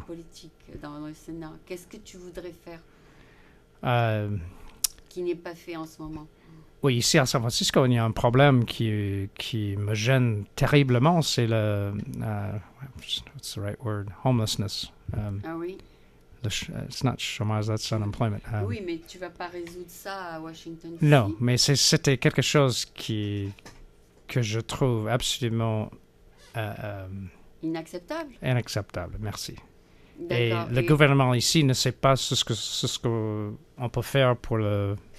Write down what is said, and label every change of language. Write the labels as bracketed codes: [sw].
[fr] politique, dans le Sénat. Qu'est-ce que tu voudrais faire qui n'est pas fait en ce moment? Oui, ici à San Francisco, il y a un problème qui me gêne terriblement, c'est [en] what's the right word? Homelessness. [fr] Ah oui? [en] It's not chômage, that's unemployment. [fr] Oui, mais tu vas pas résoudre ça à Washington, D.C. Non, mais c'était quelque chose que je trouve absolument Inacceptable? inacceptable. Merci. Et D'accord. le gouvernement ici ne sait pas ce que on peut faire pour le